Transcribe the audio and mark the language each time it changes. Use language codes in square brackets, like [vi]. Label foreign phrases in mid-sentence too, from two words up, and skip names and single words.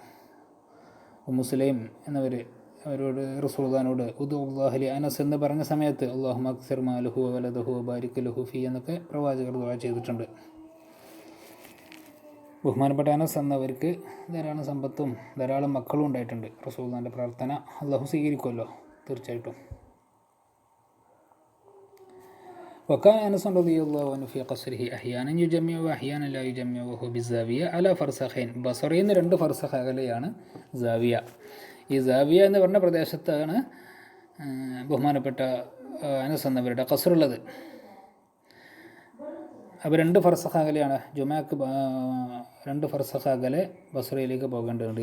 [ml] മുസ്ലിം എന്നവർ അവരോട് റസൂലുള്ളാഹിനോട് ഉദുല്ലാഹി അനസ് എന്ന് പറഞ്ഞ സമയത്ത് [ar] اللهم أكثر ماله وولده بارك له في [ml] എന്നൊക്കെ പ്രവാചകർ ദുആ ചെയ്തിട്ടുണ്ട്. ബഹുമാനപ്പെട്ട അനസ് എന്നവർക്ക് ധാരാളം സമ്പത്തും ധാരാളം മക്കളും ഉണ്ടായിട്ടുണ്ട്. റസൂലുള്ളാഹിൻ്റെ പ്രാർത്ഥന അല്ലാഹു സ്വീകരിക്കുമല്ലോ തീർച്ചയായിട്ടും. [ar] وكان أنس رضي الله عنه في قصره أحيانا يجمع وأحيانا لا يجمع وهو بالزاوية على فرسخين. [ml] ബസറയിൽ നിന്ന് 2 ഫർസഖ് അകലെയാണ് സാവിയ. ഈ സാവിയ എന്ന് പറഞ്ഞ പ്രദേശത്താണ് ബഹുമാനപ്പെട്ട അനസ് എന്നവരുടെ ഖസറുള്ളത്. അപ്പോൾ 2 ഫർസഖ് അകലെയാണ്. ജുമാക്ക് 2 ഫർസഖ് അകലെ ബസറയിലേക്ക് പോകേണ്ടതുണ്ട്.